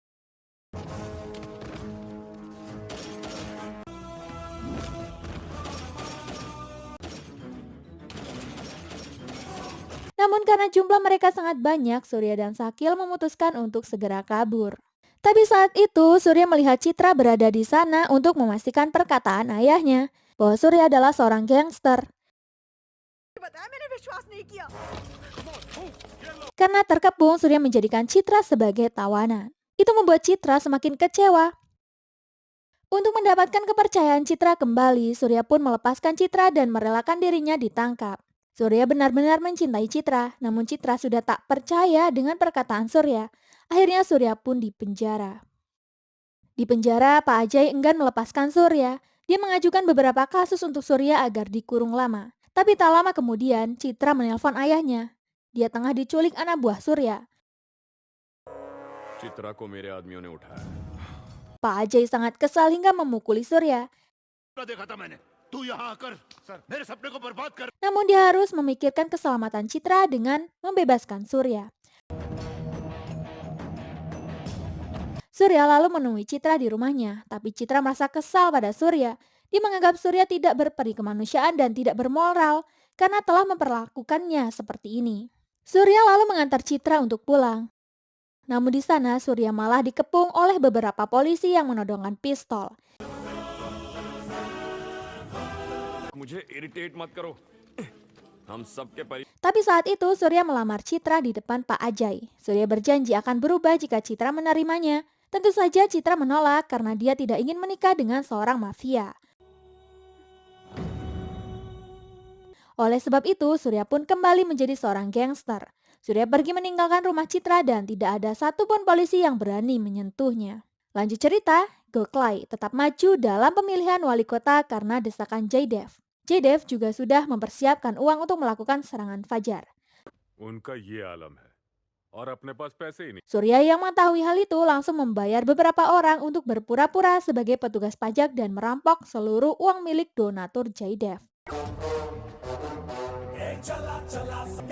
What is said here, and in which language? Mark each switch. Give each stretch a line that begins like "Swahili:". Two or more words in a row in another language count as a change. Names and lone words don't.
Indonesian: Namun karena jumlah mereka sangat banyak, Surya dan Sakil memutuskan untuk segera kabur. Tapi saat itu Surya melihat Citra berada di sana untuk memastikan perkataan ayahnya bahwa Surya adalah seorang gangster.
Hindi: बताया मैंने विश्वास नहीं किया।
Indonesian: Karena terkepung, Surya menjadikan Citra sebagai tawanan. Itu membuat Citra semakin kecewa. Untuk mendapatkan kepercayaan Citra kembali, Surya pun melepaskan Citra dan merelakan dirinya ditangkap. Surya benar-benar mencintai Citra, namun Citra sudah tak percaya dengan perkataan Surya. Akhirnya Surya pun dipenjara. Di penjara, Pak Ajay enggan melepaskan Surya. Dia mengajukan beberapa kasus untuk Surya agar dikurung lama. Tapi tak lama kemudian, Citra menelpon ayahnya. Dia tengah diculik anak buah Surya.
Hindi: चित्रा को मेरे आदमियों ने उठाया।
Indonesian: Pak Ajay sangat kesal hingga memukuli Surya.
Hindi: देखा था मैंने। तू यहाँ आकर मेरे सपने को बर्बाद कर।
Indonesian: Namun dia harus memikirkan keselamatan Citra dengan membebaskan Surya. Surya lalu menemui Citra di rumahnya, tapi Citra merasa kesal pada Surya. Dia menganggap Surya tidak berperi kemanusiaan dan tidak bermoral karena telah memperlakukannya seperti ini. Surya lalu mengantar Citra untuk pulang. Namun di sana Surya malah dikepung oleh beberapa polisi yang menodongkan pistol.
Hindi: मुझे इरिटेट मत करो। हम सबके परि
Indonesian: Tapi saat itu Surya melamar Citra di depan Pak Ajay. Surya berjanji akan berubah jika Citra menerimanya. Tentu saja Citra menolak karena dia tidak ingin menikah dengan seorang mafia. Oleh sebab itu, Surya pun kembali menjadi seorang gangster. Surya pergi meninggalkan rumah Citra dan tidak ada satupun polisi yang berani menyentuhnya. Lanjut cerita, Goklai tetap maju dalam pemilihan wali kota karena desakan Jaidev. Jaidev juga sudah mempersiapkan uang untuk melakukan serangan fajar.
Hindi: उनका ये आलम है और अपने पास पैसे ही नहीं।
Indonesian: Surya yang mengetahui hal itu langsung membayar beberapa orang untuk berpura-pura sebagai petugas pajak dan merampok seluruh uang milik donatur Jaidev.